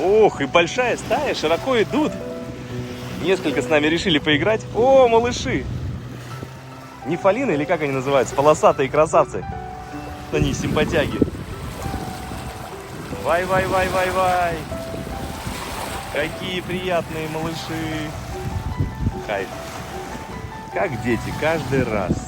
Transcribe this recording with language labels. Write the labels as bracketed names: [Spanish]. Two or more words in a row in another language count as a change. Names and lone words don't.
[Russian] Ох, и большая стая, широко идут. Несколько с нами решили поиграть. О, малыши. Нефалины или как они называются? Полосатые красавцы. Они симпатяги. Вай-вай-вай-вай-вай. Какие приятные малыши. Кайф. Как дети, каждый раз.